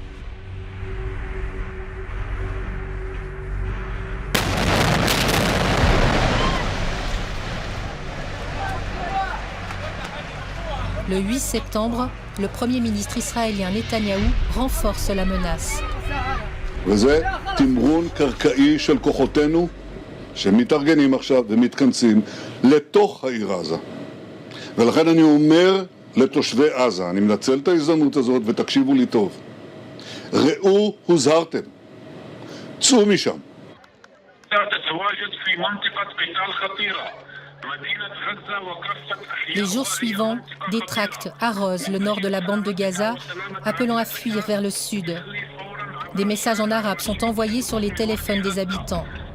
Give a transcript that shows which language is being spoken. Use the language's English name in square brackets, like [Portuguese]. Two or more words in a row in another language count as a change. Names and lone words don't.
[French] Le 8 septembre, le Premier ministre israélien Netanyahou renforce la menace. [Hebrew] וזה תמרון קרקעי של כוחותינו שמתארגנים עכשיו ומתכנסים לתוך העיר עזה. ולכן אני אומר לתושבי עזה, אני מנצל את ההזדמנות הזאת ותקשיבו לי טוב. ראו הוזהרתם. צאו משם. [French] Les jours suivants, des tracts arrosent le nord de la bande de Gaza, appelant à fuir vers le sud. Des messages en arabe sont envoyés sur les téléphones des habitants.